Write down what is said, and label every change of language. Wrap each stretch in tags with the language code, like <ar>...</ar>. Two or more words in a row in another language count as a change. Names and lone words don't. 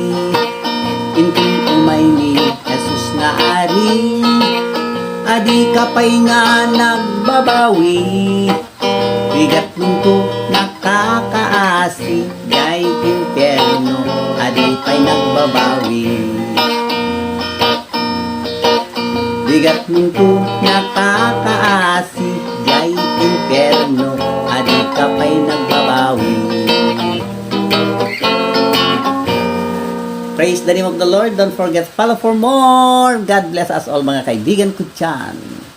<ilo>Intun umay ni Jesus nga ari, adi ka pa'y nga nagbabawi, bigat munto nakakaasi, gay impyerno adi pa'y nagbabawi. Bigat munto nakakaasi, gay impyerno adi ka pa'y nagbabawi.</ilo> <en>Praise the name of the Lord. Don't forget, follow for more. God bless us all</en> <tl>mga kaibigan ko dyan.</tl>